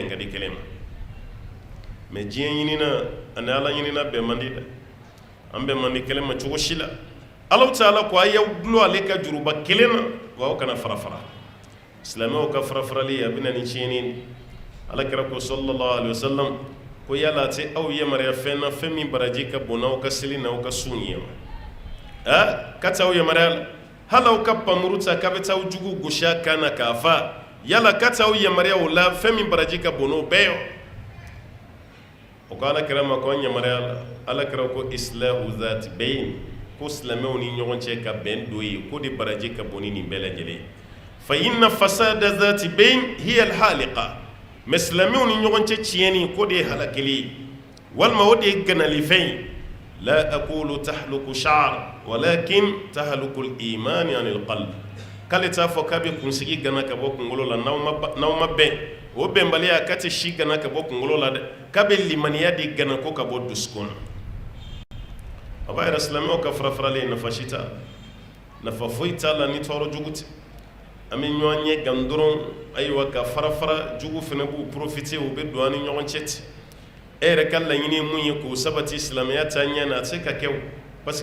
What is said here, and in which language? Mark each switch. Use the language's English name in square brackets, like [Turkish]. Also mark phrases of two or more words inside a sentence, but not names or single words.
[Bambara] ka di kelen ma mais diɲɛ ɲinina ani Ala ɲinina bɛn man di dɛ an bɛn man di kelen ma cogo si la Allahu Ta'ala ko a y'aw dulon ale ka juruba kelen na wa aw kana fara-fara silamɛw ka fara-farali a bɛ na ni tiɲɛni Alakira ko [Arabic] صلى الله عليه وسلم [Bambara] ko yala a tɛ aw yamaruya fɛn na fɛn min baraji ka bon n'aw ka seli n'aw ka sun ye ma ka t'aw yamaruya la hali aw ka panmuru ta k'a bɛ taa aw jugu gosi a kan na k'a fa yala ka t'aw yamaruya o la fɛn min baraji ka bon n'o bɛɛ ye o ko Alakira ma ko an yamaruya la Alakira ko [Arabic] إصلاح ذات البين [Bambara] ko silamɛw ni ɲɔgɔn cɛ ka bɛn don ye ko de baraji ka bon ni nin bɛɛ lajɛlen [Arabic] فإن فساد ذات البين هي الحالقة [Bambara] mais silamɛw ni ɲɔgɔn cɛ tiɲɛni ko de ye halakili ye walima o de ye ganalifɛn ye [Arabic] لا أقول تحلق الشعر ولكن تحلق الإيمان عن القلب [Bambara] k'ale t'a fɔ k'a bɛ kunsigi gana ka bɔ kunkolo la n'aw ma bɛn o bɛnbaliya k'a tɛ si gana ka bɔ kunkolo la dɛ k'a bɛ limaniya de gana ko ka bɔ dusukun na a b'a yɛrɛ silamɛw ka fara-farali nafa si t'a la nafa foyi t'a la ni tɔɔrɔ jugu tɛ an bɛ ɲɔgɔn ɲɛ gan dɔrɔn ayiwa ka fara-fara jugu fana b'u profiter u bɛ don an ni ɲɔgɔn cɛ ten e yɛrɛ ka laɲini ye mun ye k'o sabati silamɛya taa ɲɛ na a tɛ se ka kɛ o parce